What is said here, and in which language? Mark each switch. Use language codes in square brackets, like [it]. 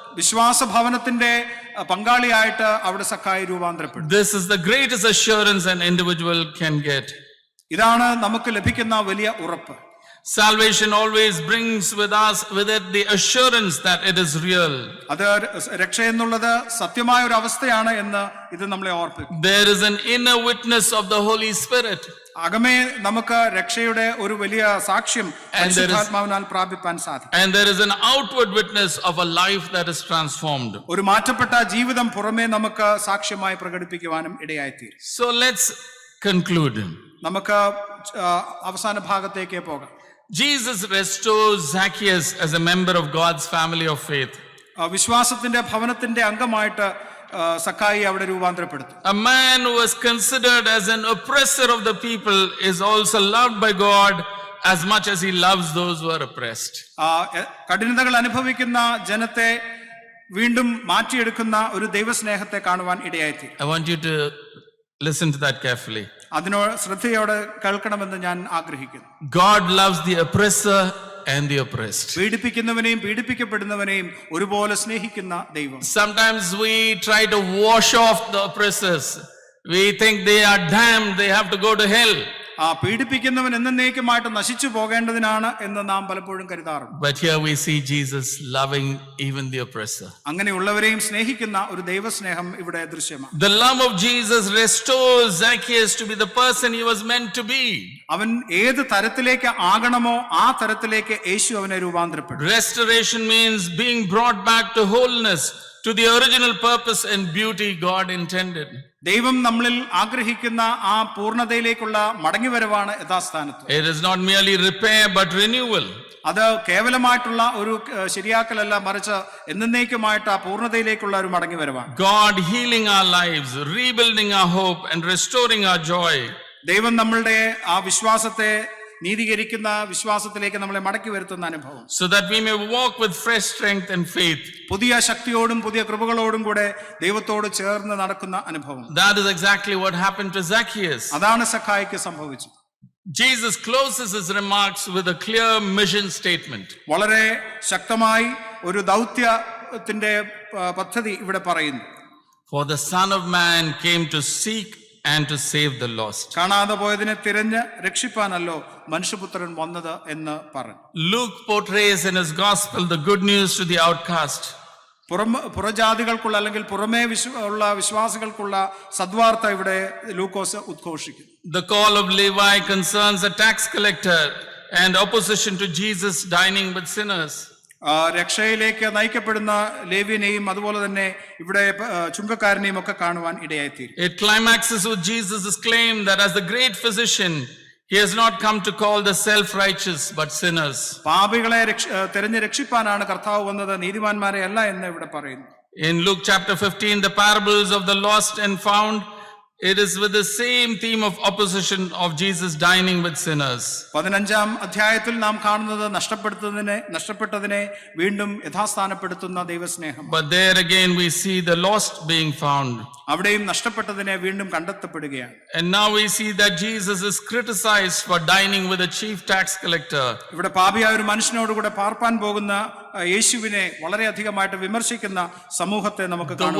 [ml] വിശ്വാസ ഭവനത്തിന്റെ പങ്കാളിയായിട്ട് അവിടെ സക്കായി രൂപാന്തരപ്പെട്ടു. [en] This is the greatest assurance an individual can get. [ml] ഇതാണ് നമുക്ക് ലഭിക്കുന്ന വലിയ ഉറപ്പ്. [en] Salvation always brings with it the assurance that it is real. [ml] അത് രക്ഷ എന്നുള്ളത് സത്യമായ ഒരു അവസ്ഥയാണ് എന്ന് ഇത് നമ്മളെ ഓർപ്പിക്കും. [en] There is an inner witness of the Holy Spirit. [ml] അകമേ നമുക്ക് രക്ഷയുടെ ഒരു വലിയ സാക്ഷ്യം പരിശുദ്ധാത്മാവിനാൽ പ്രാപിപ്പാൻ സാധിക്കും. [en] And there is an outward witness of a life that is transformed. [ml] ഒരു മാറ്റപ്പെട്ട ജീവിതം പുറമേ നമുക്ക് സാക്ഷ്യമായി പ്രകടിപ്പിക്കുവാനും ഇടയായിത്തീരും. [en] So let's conclude. [ml] നമുക്ക് അവസാന ഭാഗത്തേക്ക് പോകാം. [en] Jesus restores Zacchaeus as a member of God's family of faith. [ml] വിശ്വാസത്തിന്റെ ഭവനത്തിന്റെ അംഗമായിട്ട് സക്കായി അവിടെ രൂപാന്തരപ്പെടുത്തും. [en] A man who was considered as an oppressor of the people is also loved by God as much as he loves those who are oppressed. [ml] കഠിനതകൾ അനുഭവിക്കുന്ന ജനത്തെ വീണ്ടും മാറ്റിയെടുക്കുന്ന ഒരു ദൈവസ്നേഹത്തെ കാണുവാൻ ഇടയായിത്തീരും. [en] I want you to listen to that carefully. [ml] അതിനോട് ശ്രദ്ധയോടെ കേൾക്കണമെന്ന് ഞാൻ ആഗ്രഹിക്കുന്നു. [en] God loves the oppressor and the oppressed. [ml] പീഡിപ്പിക്കുന്നവനെയും പീഡിപ്പിക്കപ്പെടുന്നവനെയും ഒരുപോലെ സ്നേഹിക്കുന്ന ദൈവം. [en] Sometimes we try to wash off the oppressors. We think they are damned, they have to go to hell. [ml] പീഡിപ്പിക്കുന്നവൻ എന്നേക്കുമായിട്ട് നശിച്ചു പോകേണ്ടതിനാണ് എന്ന് നാം പലപ്പോഴും കരുതാറുണ്ട്. [en] But here we see Jesus loving even the oppressor. [ml] അങ്ങനെയുള്ളവരെയും സ്നേഹിക്കുന്ന ഒരു ദൈവസ്നേഹം ഇവിടെ ദൃശ്യമാണ്. [en] The love of Jesus restores Zacchaeus to be the person he was meant to be. [ml] അവൻ ഏത് തരത്തിലേക്ക് ആകണമോ ആ തരത്തിലേക്ക് യേശു അവനെ രൂപാന്തരപ്പെടും. [en] Restoration means being brought back to wholeness, to the original purpose and beauty God intended. [ml] ദൈവം നമ്മളിൽ ആഗ്രഹിക്കുന്ന ആ പൂർണ്ണതയിലേക്കുള്ള മടങ്ങിവരവാണ് യഥാസ്ഥാനത്ത്. [en] It is not merely repair but renewal. [ml] അത് കേവലമായിട്ടുള്ള ഒരു ശരിയാക്കലല്ല, മറിച്ച് എന്നേക്കുമായിട്ട് ആ പൂർണ്ണതയിലേക്കുള്ള ഒരു മടങ്ങിവരവാണ്. [en] God healing our lives, rebuilding our hope and restoring our joy. [ml] ദൈവം നമ്മളുടെ ആ വിശ്വാസത്തെ നീതീകരിക്കുന്ന വിശ്വാസത്തിലേക്ക് നമ്മളെ മടക്കി വരുത്തുന്ന അനുഭവം. [en] So that we may walk with fresh strength and faith. [ml] പുതിയ ശക്തിയോടും പുതിയ കൃപകളോടും കൂടെ ദൈവത്തോട് ചേർന്ന് നടക്കുന്ന അനുഭവം. [en] That is exactly what happened to Zacchaeus. [ml] അതാണ് സക്കായിക്ക് സംഭവിച്ചത്. [en] Jesus closes his remarks with a clear mission statement. [ml] വളരെ ശക്തമായി ഒരു ദൗത്യത്തിന്റെ പദ്ധതി ഇവിടെ പറയുന്നു. [en] For the Son of Man came to seek and to save the lost. [ml] കാണാതെ പോയതിനെ തിരഞ്ഞ് രക്ഷിപ്പാനല്ലോ മനുഷ്യപുത്രൻ വന്നത് എന്ന് പറഞ്ഞു. [en] Luke portrays in his gospel the good news to the outcast. [ml] പുറജാതികൾക്കുള്ള അല്ലെങ്കിൽ പുറമേ ഉള്ള വിശ്വാസികൾക്കുള്ള സദ്വാർത്ത ഇവിടെ ലൂക്കോസ് ഉദ്ഘോഷിക്കുന്നു. [en] The call of Levi concerns a tax collector and opposition to Jesus dining with sinners. [ml] രക്ഷയിലേക്ക് നയിക്കപ്പെടുന്ന ലേവ്യനെയും അതുപോലെ തന്നെ ഇവിടെ ചുങ്കക്കാരനെയും ഒക്കെ കാണുവാൻ ഇടയായിത്തീരും. [en] It climaxes with Jesus' claim that as the great physician he has not come to call the self-righteous but sinners. [ml] പാപികളെ തിരഞ്ഞ് രക്ഷിപ്പാനാണ് കർത്താവ് വന്നത്, നീതിമാന്മാരെ അല്ല എന്ന് ഇവിടെ പറയുന്നു. [en] In Luke chapter 15, the parables of the lost and found, it is with the same theme of opposition of Jesus dining with sinners. [ml] 15-ാം അധ്യായത്തിൽ നാം കാണുന്നത് നഷ്ടപ്പെട്ടതിനെ വീണ്ടും യഥാസ്ഥാനപ്പെടുത്തുന്ന ദൈവസ്നേഹം. [en] But there again we see the lost being found. [ml] അവിടെയും നഷ്ടപ്പെട്ടതിനെ വീണ്ടും കണ്ടെത്തപ്പെടുകയാണ്. [en] And now we see that Jesus is criticized for dining with a chief tax collector. [ml] ഇവിടെ പാപിയായ ഒരു മനുഷ്യനോടുകൂടെ പാർപ്പാൻ പോകുന്ന യേശുവിനെ വളരെയധികമായിട്ട് വിമർശിക്കുന്ന സമൂഹത്തെ നമുക്ക് കാണാം.